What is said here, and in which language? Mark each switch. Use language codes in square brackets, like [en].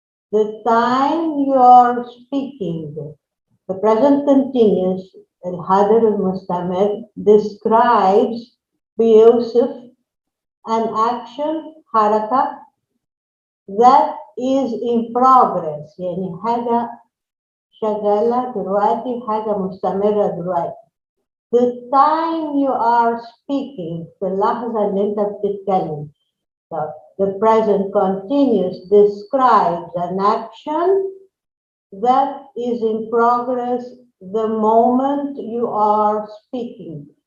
[en] The time you are speaking, the present continuous [ar] الحاضر المستمر [en] describes بيوصف an action حركة that is in progress. [ar] يعني حاجة شغالة دلوقتي حاجة مستمرة دلوقتي. [en] The time you are speaking [ar] في اللحظة اللي انت بتتكلم. [en] So the present continuous describes an action that is in progress the moment you are speaking.